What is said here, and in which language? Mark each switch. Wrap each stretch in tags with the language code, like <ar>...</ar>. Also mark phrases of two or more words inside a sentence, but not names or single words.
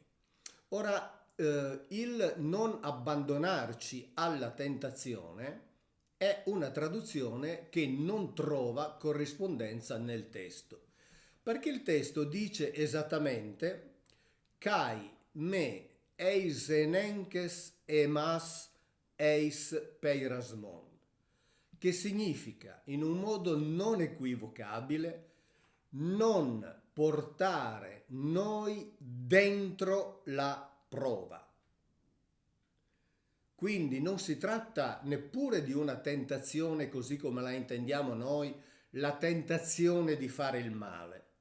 <it>Ora, il non abbandonarci alla tentazione è una traduzione che non trova corrispondenza nel testo, perché il testo dice esattamente</it> <el>καὶ μὴ εἰς ἐνέγκῃς ἡμᾶς εἰς πειρασμόν,</el> <it>che significa in un modo non equivocabile non portare noi dentro la prova. Quindi non si tratta neppure di una tentazione così come la intendiamo noi, la tentazione di fare il male.</it>